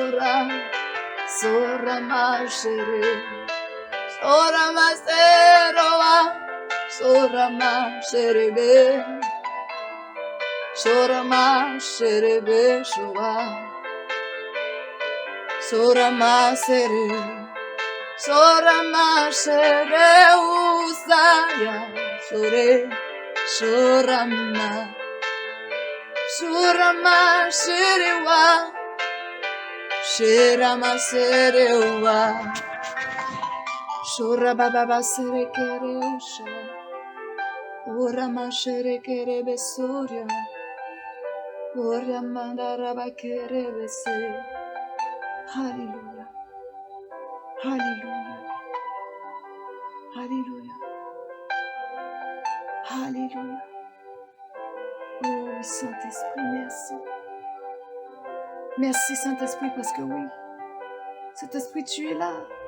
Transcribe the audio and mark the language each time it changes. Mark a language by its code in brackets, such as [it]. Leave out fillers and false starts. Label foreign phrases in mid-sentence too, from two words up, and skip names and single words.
[fr] sorama shere, sorama seroa, sorama sherebe, sorama sherebe shua, sorama sere. Sorama shere usaya sore sorama sorama sherewa sherama serewa soraba baba sere kere usha orama shere kere besoria orama daraba kere bese. Hallelujah. Alléluia. Alléluia. Alléluia. Oh oui, Saint-Esprit, merci. Merci, Saint-Esprit, parce que oui, Saint-Esprit, tu es là.